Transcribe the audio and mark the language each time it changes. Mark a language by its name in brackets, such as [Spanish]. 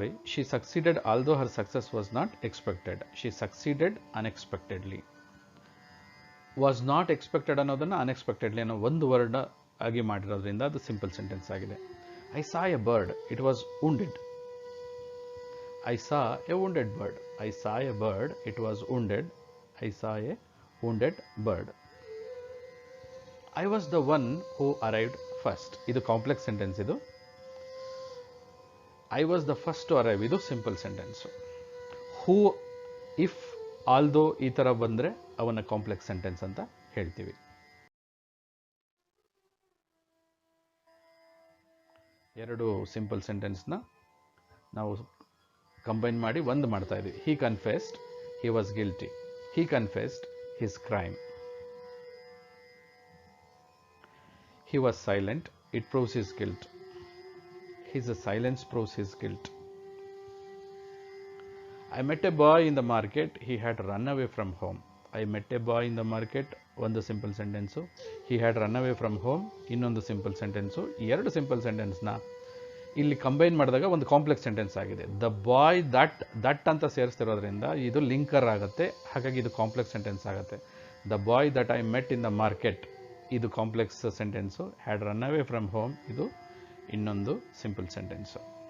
[English] She succeeded although her success was not expected. She succeeded unexpectedly. Was not expected [Kannada] ಅನ್ನೋದನ್ನು unexpectedly ಅನ್ನೋ ಒಂದು word ಆಗಿ ಮಾಡಿರೋದ್ರಿಂದ ಅದು ಸಿಂಪಲ್ ಸೆಂಟೆನ್ಸ್ ಆಗಿದೆ. [English] I saw a bird, it was wounded. I saw a wounded bird. I saw a bird, it was wounded. I saw a wounded bird. I was the one who arrived first. [Kannada] ಇದು complex sentence. [English] ಇದು I was the first to arrive, [Kannada] ಇದು simple sentence. Who, if, although ಈ ಥರ ಬಂದರೆ ಅವನ್ನ complex sentence ಅಂತ ಹೇಳ್ತೀವಿ. ಎರಡು ಸಿಂಪಲ್ ಸೆಂಟೆನ್ಸ್ನ ನಾವು ಕಂಬೈನ್ ಮಾಡಿ ಒಂದು ಮಾಡ್ತಾ ಇದ್ದೀವಿ. [English] He confessed, he was guilty. He confessed his crime. He was silent, it proves his guilt. His silence proves his guilt. I met a boy in the market, he had run away from home. I met a boy in the market, [Kannada] ಒಂದು simple sentence. [English] He had run away from home, [Kannada] ಇನ್ನೊಂದು simple sentence. ಎರಡು simple ಸೆಂಟೆನ್ಸ್ನ ಇಲ್ಲಿ combine ಮಾಡಿದಾಗ ಒಂದು complex sentence ಆಗಿದೆ. The boy that ಅಂತ ಸೇರಿಸ್ತಿರೋದ್ರಿಂದ ಇದು linker ಆಗುತ್ತೆ, ಹಾಗಾಗಿ ಇದು ಕಾಂಪ್ಲೆಕ್ಸ್ ಸೆಂಟೆನ್ಸ್ ಆಗುತ್ತೆ. [English] the boy that I met in the market, [Kannada] ಇದು complex sentence. [English] had run away from home, [Kannada] ಇದು ಇನ್ನೊಂದು ಸಿಂಪಲ್ ಸೆಂಟೆನ್ಸು.